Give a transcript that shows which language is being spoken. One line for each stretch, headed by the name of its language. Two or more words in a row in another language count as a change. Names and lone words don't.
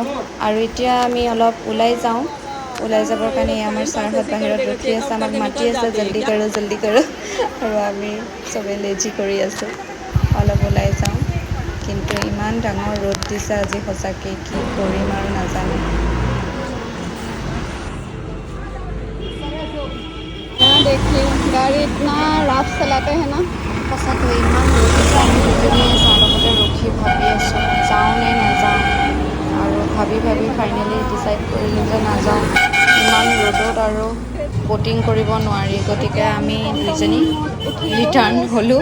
Assamese: আৰু এতিয়া আমি অলপ ওলাই যাওঁ। ওলাই যাবৰ কাৰণে আমাৰ ছাৰহঁত বাহিৰত ৰখি আছে, আমাক মাতি আছে জল্দি কৰোঁ। আৰু আমি চবেই লেজি কৰি আছোঁ, অলপ ওলাই যাওঁ। কিন্তু ইমান ডাঙৰ ৰ'দ দিছে আজি, সঁচাকৈ কি কৰিম আৰু নাজানো।
Hindi: देखिए गाड़ी इतना रफ चलाते हैं ना।
Assamese: সঁচাকৈ ইমান ৰ'দ দিছে, আমি দুজনীয়ে ছাৰ লগতে ৰখি ভাবি আছোঁ যাওঁ নে নাযাওঁ। আৰু ভাবি
English: finally decide
Assamese: কৰিলোঁ যে নাযাওঁ, ইমান ৰ'দত আৰু ব'টিং কৰিব নোৱাৰি। গতিকে আমি দুইজনী ৰিটাৰ্ণ হ'লোঁ।